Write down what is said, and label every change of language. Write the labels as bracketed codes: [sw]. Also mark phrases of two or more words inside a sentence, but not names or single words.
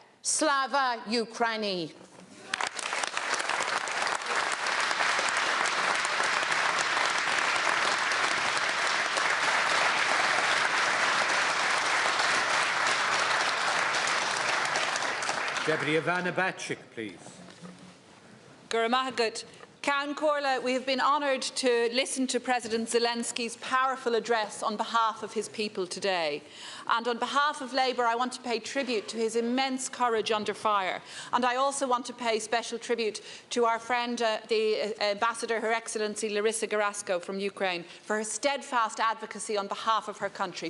[uk] Slava Ukraini. [en] Deputy Ivana Bacik, please. [ga] Guramahagut. Ceann Comhairle, [en] we have been honoured to listen to President Zelenski's powerful address on behalf of his people today. And on behalf of Labour, I want to pay tribute to his immense courage under fire. And I also want to pay special tribute to our friend, the Ambassador, Her Excellency Larissa Garasko from Ukraine, for her steadfast advocacy on behalf of her country.